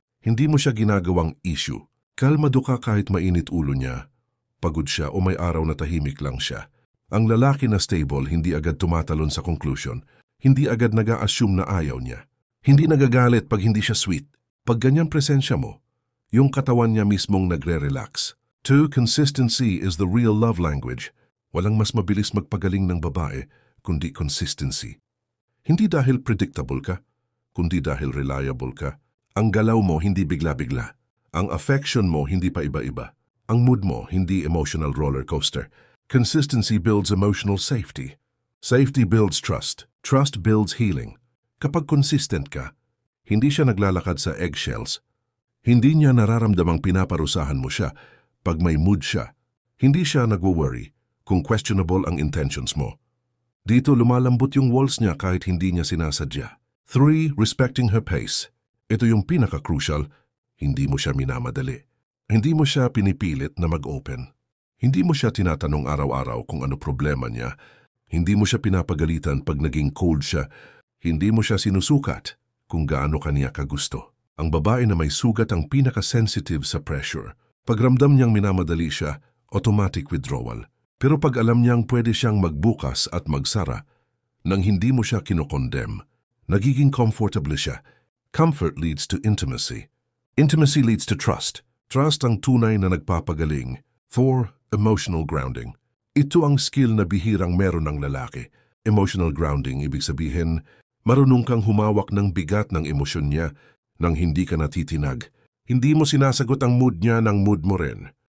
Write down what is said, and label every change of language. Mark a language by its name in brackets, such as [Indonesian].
[Filipino] Hindi mo siya ginagawang issue. Kalmado ka kahit mainit ulo niya. Pagod siya o may araw na tahimik lang siya. Ang lalaki na stable hindi agad tumatalon sa conclusion. Hindi agad nag-a-assume na ayaw niya. Hindi nagagalit pag hindi siya sweet. Pag ganyan presensya mo, yung katawan niya mismong nagre-relax. 2. [English] Consistency is the real love language. [Filipino] Walang mas mabilis magpagaling ng babae, kundi consistency. Hindi dahil predictable ka, kundi dahil reliable ka. Ang galaw mo hindi bigla-bigla. Ang affection mo hindi pa iba-iba. Ang mood mo hindi emotional roller coaster. [English] Consistency builds emotional safety. Safety builds trust. Trust builds healing. [Filipino] Kapag consistent ka, hindi siya naglalakad sa eggshells. Hindi niya nararamdamang pinaparusahan mo siya pag may mood siya. Hindi siya nagwo-worry kung questionable ang intentions mo. Dito lumalambot yung walls niya kahit hindi niya sinasadya. 3. [English] Respecting her pace. [Filipino] Ito yung pinaka-crucial, hindi mo siya minamadali. Hindi mo siya pinipilit na mag-open. Hindi mo siya tinatanong araw-araw kung ano problema niya. Hindi mo siya pinapagalitan pag naging cold siya. Hindi mo siya sinusukat kung gaano kaniya kagusto. Ang babae na may sugat ang pinaka-sensitive sa pressure. Pag ramdam niyang minamadali siya, automatic withdrawal. Pero pag alam niyang pwede siyang magbukas at magsara, nang hindi mo siya kinokondem, nagiging comfortable siya. [English] Comfort leads to intimacy. Intimacy leads to trust. [Filipino] Trust ang tunay na nagpapagaling. 4. Emotional grounding. Ito ang skill na bihirang meron ng lalaki. Emotional grounding, ibig sabihin, marunong kang humawak ng bigat ng emosyon niya nang hindi ka natitinag. Hindi mo sinasagot ang mood niya ng mood mo rin.